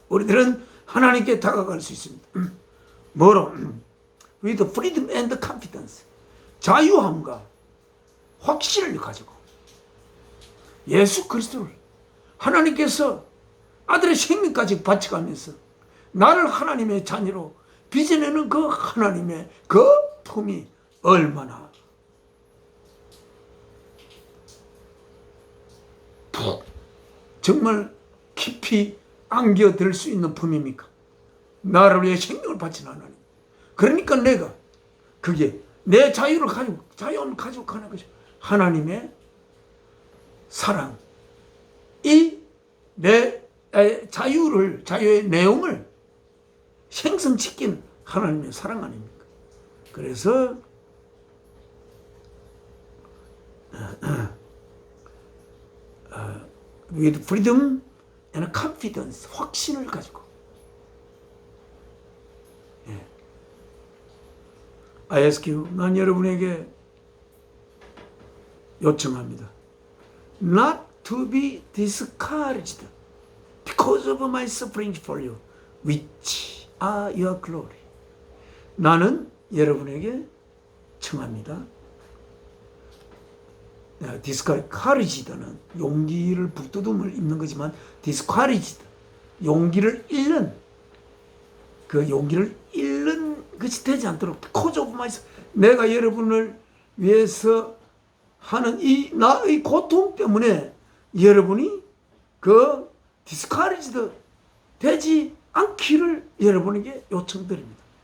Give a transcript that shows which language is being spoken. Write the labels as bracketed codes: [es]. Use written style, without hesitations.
[ko] 우리들은 하나님께 다가갈 수 있습니다. 뭐로? [en] with freedom and confidence. [ko] 자유함과 확신을 가지고 예수 그리스도를 하나님께서 아들의 생명까지 바쳐가면서 나를 하나님의 자녀로 빚어내는 그 하나님의 그 품이 얼마나 정말 깊이 안겨들 수 있는 품입니까? 나를 위해 생명을 바친 하나님. 그러니까 내가 그게 내 자유를 가지고 가는 것이 하나님의 사랑. 이 내 자유의 내용을 생성시킨 하나님의 사랑 아닙니까? 그래서 [en] with freedom and confidence, [ko] 확신을 가지고 [en] I ask you, [ko] 난 여러분에게 요청합니다. [en] Not to be discouraged because of my suffering for you, which are your glory. [ko] 나는 여러분에게 청합니다. discouraged는 용기를 북돋움을 입는 거지만 discouraged, 용기를 잃는 그 용기를 잃는 것이 되지 않도록 [en] because of my, [ko] 내가 여러분을 위해서 하는 이 나의 고통 때문에 여러분이 그 discouraged 되지 않기를 여러분에게 요청드립니다.